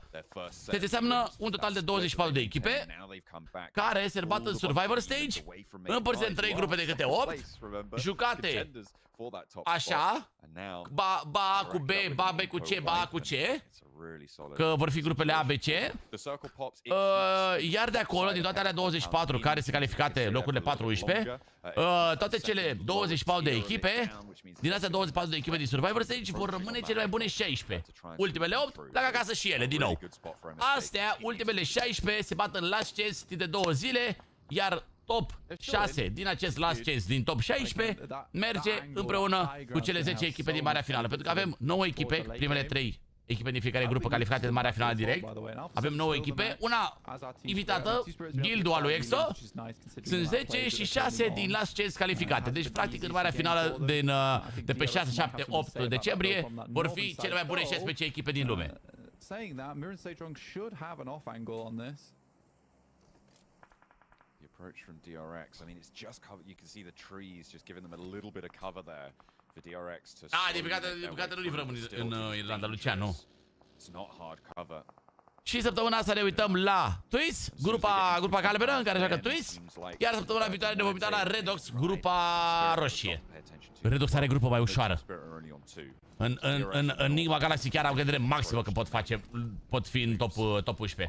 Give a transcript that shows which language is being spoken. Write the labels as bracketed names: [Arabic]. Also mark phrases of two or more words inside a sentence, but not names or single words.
[Romanian] Deci înseamnă un total de 24 de echipe care se bat în [English] survivor stage, [Romanian] împărțite în 3 grupe de câte 8, jucate așa, ba A cu B, ba B cu C, ba A cu C, că vor fi grupele A, B, C, iar de acolo, din toate alea 24 care se calificate locurile 4-11, toate cele 24 de echipe, din astea 24 de echipe din [English] Survivor Stage, [Romanian] vor rămâne cele mai bune 16. Ultimele 8 pleacă acasă și ele, din nou. Astea, ultimele 16, se bat în [English] last chance [Romanian] timp de 2 zile, iar top 6 din acest [English] last chance [Romanian] din top 16 merge împreună cu cele 10 echipe din marea finală. Pentru că avem 9 echipe, primele 3 echipe din fiecare grupă calificate în marea finală direct. Avem 9 echipe, una invitată, guildul al lui EXO. Sunt 10 și 6 din [English] last chance [Romanian] calificate. Deci practic în marea finală de pe 6, 7, 8 decembrie vor fi cele mai bune 16 echipe din lume. [English] Approach from DRX. I mean, it's just cover. You can see the trees just giving them a little bit of cover there for DRX to. [Romanian] Din păcate nu livrăm în Irlanda, Lucian, nu. [English] It's not hard cover. [Romanian] Și săptămâna asta ne uităm la Twist, grupa galbenă în care joacă Twist, iar săptămâna viitoare ne vom uita la Redox, grupa roșie. Redox are grupă mai ușoară. În Enigma Galaxy chiar am gândire maximă că pot fi în top 11.